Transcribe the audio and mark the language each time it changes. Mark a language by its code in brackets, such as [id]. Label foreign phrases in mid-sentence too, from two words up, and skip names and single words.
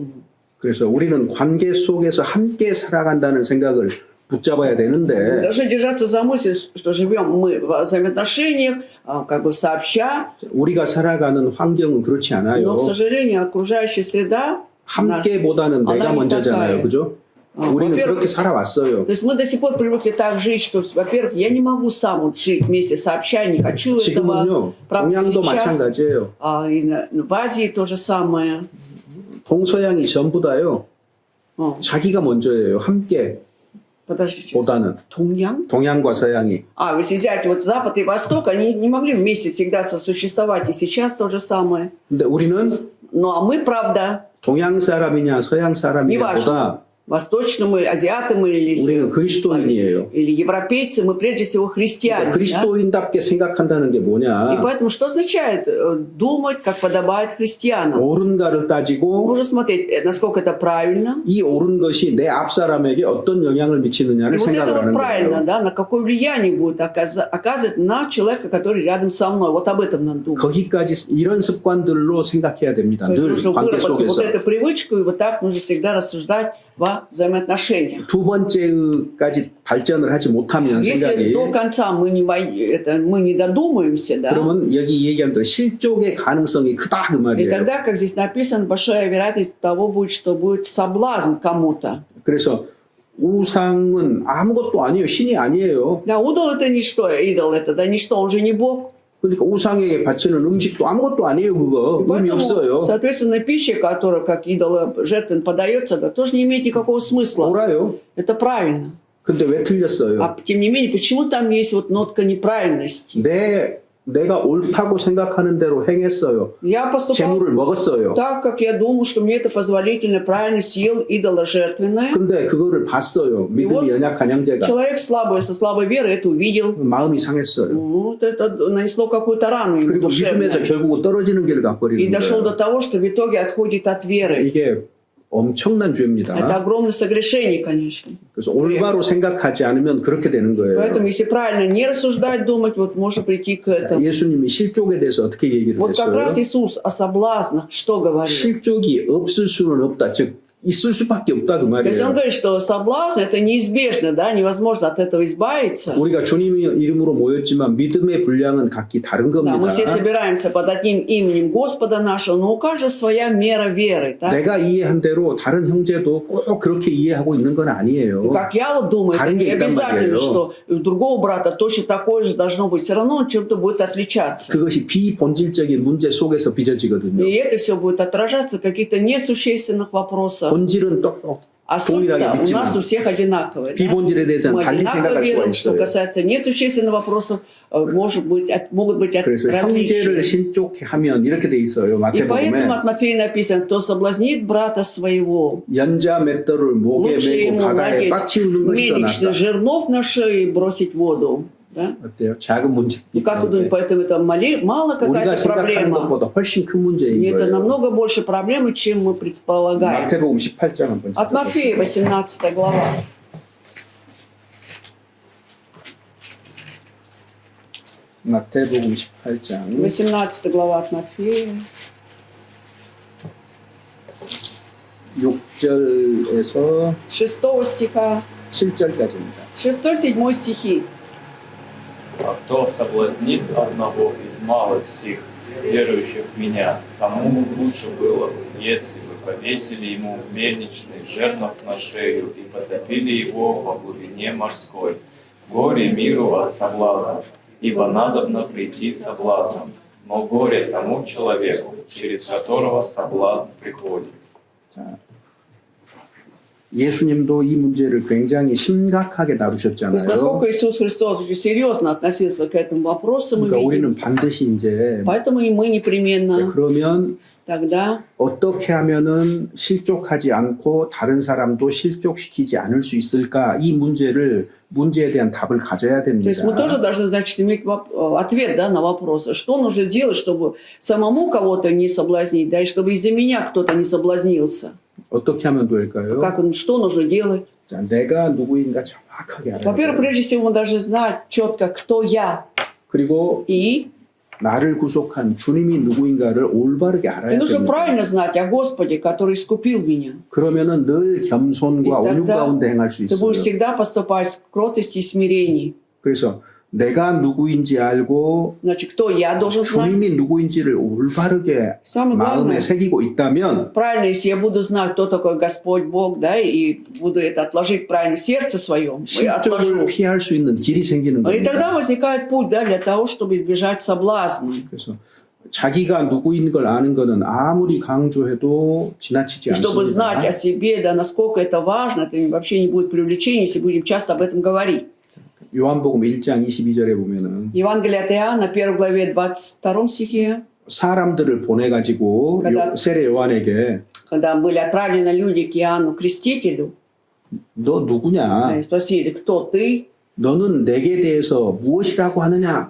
[ko] 그래서 우리는 관계 속에서 함께 살아간다는 생각을 붙잡아야 되는데 [ru] Должны держаться за мысль, что живем мы в взаимоотношениях, как бы сообща, [ko] 우리가 살아가는 환경은 그렇지 않아요. [ru] но, к сожалению, окружающая среда, [ko] 함께보다는 [ru] она [ko] 내가 [ru] не [ko] 먼저잖아요. [ru] такая. [ko] 그죠? 우리는 [ru] Во-первых, [ko] 그렇게 살아왔어요. [ru] то есть мы до сих пор привыкли так жить, что, во-первых, я не могу сам вот жить вместе сообща, не хочу этого. [ko] 지금은요. [ru] Правда, [ko] 동양도 [ru] сейчас, [ko] 마찬가지예요. [ru] и в Азии то же самое. [ko] 동서양이 전부 다요. 자기가 먼저예요. 함께 [ru] Подождите, [ko] 보다는 [ru] Туньян? [ko] 동양과 서양이. [ru] Если взять вот Запад и Восток, они не могли вместе всегда сосуществовать, и сейчас то же самое. [ko] 근데 우리는 [ru] Ну, а мы, правда, [ko] 동양 사람이냐 서양 사람이냐 [ru] неважно, [ko] 보다 [ru] Восточно мы, азиаты мы [ko] 우리는 그리스도인이에요. [ru] или европейцы, мы прежде всего христиане. Да? [ko] 그리스도인답게 생각한다는 게 [ru] И [ko] 뭐냐? [ru] поэтому что означает думать, как подобает христианам? [ko] 옳은가를 따지고 [ru] Нужно смотреть, насколько это правильно. [ko] 이 옳은 것이 내 앞사람에게 어떤 영향을 [ru] И [ko] 미치느냐를 [ru] вот это [ko] 생각을 [ru] вот [ko] 하는 [ru] правильно, [ko] 거예요. [ru] да, на какое влияние будет оказывать на человека, который рядом со мной. Вот об этом надо думать. [ko] 거기까지 이런 습관들로 생각해야 됩니다. [ru] То есть [ko] 늘 [ru] нужно [ko] 관계 [ru] выработать вот [ko] 속에서. [ru] эту привычку, и вот так нужно всегда рассуждать во взаимоотношениях. [ko] 두 번째까지 발전을 하지 못하면 [ru] Если [ko] 생각이 [ru] до конца мы не додумаемся, да, [ko] 그러면 여기 얘기하는 대로 실족의 가능성이 크다 그 [ru] и [ko] 말이에요. [ru] тогда, как здесь написано, большая вероятность того будет, что будет соблазн кому-то. [ko] 그래서 우상은 아무것도 아니에요. 신이 아니에요. [ru] Да, удол это ничто, идол это, да, ничто, он же не Бог. [ko] 그러니까 우상에게 바치는 음식도 아무것도 아니에요. 그거 [ru] И [ko] 의미 [ru] поэтому, [ko] 없어요. [ru] соответственно, пища, которая как идол жертвен подается, да, тоже не имеет никакого смысла. [ko] 옳아요. [ru] Это правильно. [ko] 근데 왜 틀렸어요? [ru] А тем не менее, почему там есть вот нотка неправильности? [ko] 내가 옳다고 생각하는 대로 행했어요. [ru] Я поступал [ko] 재물을 먹었어요. [ru] так, как я думал, что мне это позволительно, правильно съел идола жертвенное. [ko] 근데 그거를 봤어요. 믿음이 연약한 형제가. [ru] Человек слабый, со слабой верой это увидел. [ko] 마음이 상했어요. [ru] Ну, вот это нанесло какую-то рану ему [ko] 그리고 믿음에서 [ru] душевную. [ko] 결국 떨어지는 길을 [ru] И [ko] 가버리는 [ru] дошел [ko] 거예요. [ru] до того, что в итоге отходит от веры. [ko] 이게 엄청난 [ru] Это [ko] 죄입니다. [ru] огромное согрешение, конечно. [ko] 그래서 올바로 생각하지 않으면 그렇게 되는 거예요. [ru] Поэтому, если правильно не рассуждать, думать, вот можно прийти к этому. [ko] 예수님이 실족에 대해서 어떻게 얘기를 [ru] Вот как [ko] 했어요? [ru] раз Иисус о соблазнах что говорил? [ko] 실족이 없을 수는 없다. 즉 있을 수밖에 없다 그 [ru] То есть он [ko] 말이에요. [ru] говорит, что соблазн это неизбежно, да, невозможно от этого избавиться. [ko] 우리가 주님의 이름으로 모였지만 믿음의 분량은 각기 다른 [ru] Да, мы [ko] 겁니다. [ru] все собираемся под одним именем Господа нашего, но у каждого своя мера веры. Так? [ko] 내가 이해한 대로 다른 형제도 꼭 그렇게 이해하고 있는 건 [ru] И [ko] 아니에요. [ru] как я вот думаю, это [ko] 다른 [ru] не [ko] 게 있단 [ru] обязательно, [ko] 말이에요. [ru] что у другого брата точно такое же должно быть. Все равно он чем-то будет отличаться. [ko] 그것이 비본질적인 문제 속에서 빚어지거든요. [ru] И это все будет отражаться в каких-то несущественных вопросах. [ko] 본질은 또 [ru] А суть-то [ko] 동일하게 [ru] у нас у [ko] 믿지만 [ru] всех одинаковая. Да? [ko] 비본질에 대해서는 [ru] Мы [ko] 달리 [ru] одинаково [ko] 생각할 수가 [ru] веруем, что [ko] 있어요. [ru] касается несущественных вопросов, могут быть [ko] 그래서 형제를 [ru] различия. [ko] 신족해 하면 이렇게 돼 있어요. [ru] И поэтому [ko] 마태복음에 [ru] от Матфея написано, кто соблазнит брата своего, [ko] 연자 맷돌을 목에 [ru] лучше [ko] 메고 [ru] ему [ko] 바다에 [ru] надеть [ko] 빠치우는 것이 더 [ru] мельничных [ko] 낫다. [ru] жернов на шею и бросить в воду. Да? [ko] 어때요? 작은 문제이기 [ru] Ну, как вы думаете, [ko] 때문에 [ru] поэтому это мало [ko] 우리가 [ru] какая-то [ko] 생각하는 [ru] проблема? [ko] 것보다 훨씬 큰 문제인 [ru] И это [ko] 거예요. [ru] намного больше проблемы, чем мы предполагаем. [ko] 마태복음 18장 한번 [ru] От Матфея, 18 глава. [ko] 마태복음 18장 [ru] 18 глава от Матфея. [ko] 6절에서 [ru] 6 стиха. [ko] 7절까지입니다. [ru] 6-7 стихи. А кто соблазнит одного из малых сих, верующих в меня, тому лучше было бы, если бы повесили ему мельничный жернов на шею и потопили его во глубине морской. Горе миру от соблазнов, ибо надобно прийти соблазном, но горе тому человеку, через которого соблазн приходит. [ko] 자, 예수님도 이 문제를 굉장히 심각하게 [ru] То есть, [ko] 다루셨잖아요. [ru] насколько Иисус Христос очень серьезно относился к этому вопросу, мы [ko] 그러니까 [ru] видим. [ko] 우리는 반드시 이제 [ru] Поэтому и мы [ko] 자, [ru] непременно [ko] 그러면 [ru] тогда [ko] 어떻게 하면은 실족하지 않고 다른 사람도 실족시키지 않을 수 있을까? 이 문제에 대한 답을 가져야 [ru] То есть мы тоже [ko] 됩니다. [ru] должны, значит, иметь ответ, да, на вопрос, что нужно делать, чтобы самому кого-то не соблазнить, да, и чтобы из-за меня кто-то не соблазнился. [ko] 어떻게 하면 될까요? [ru] Что нужно делать? [ko] 자, 내가 누구인가 정확하게 알아야 [ru] Во-первых, [ko] 돼요. [ru] прежде всего, мы должны знать четко, кто я. [ko] 그리고 [ru] И [ko] 나를 구속한 주님이 누구인가를 올바르게 알아야 [ru] нужно [ko] 됩니다. [ru] правильно знать о Господе, который искупил меня. [ko] 그러면은 늘 겸손과 [ru] И [ko] 온유 [ru] тогда [ko] 가운데 행할 수 [ru] Ты [ko] 있어요. [ru] будешь всегда поступать в кротости и смирении. [ko] 그래서 내가 누구인지 알고 [ru] Значит, кто я должен знать? [ko] 주님이 누구인지를 올바르게 [ru] Самое [ko] 마음에 [ru] главное, [ko] 새기고 있다면 [ru] правильно, если я буду знать, кто такой Господь Бог, да, и буду это отложить правильно в сердце своем, и [ko] 실족을 [ru] отложу. [ko] 피할 수 있는 길이 생기는 [ru] И тогда [ko] 겁니다. [ru] возникает путь, да, для того, чтобы избежать соблазна. [ko] 그래서 자기가 누구인 걸 아는 거는 아무리 강조해도 지나치지 [ru] И чтобы знать [ko] 않습니다. [ru] о себе, да, насколько это важно, это вообще не будет привлечения, если будем часто об этом говорить. [ko] 요한복음 1장 22절에 보면은 [ru] Евангелие от Иоанна, 1 главе, 22 стихе, [ko] 사람들을 보내가지고 [ru] когда- [ko] 세례 요한에게 [ru] когда были отправлены люди к Иоанну Крестителю, [ko] 너 누구냐? [ru] Они спросили, кто ты? [ko] 너는 내게 대해서 무엇이라고 하느냐?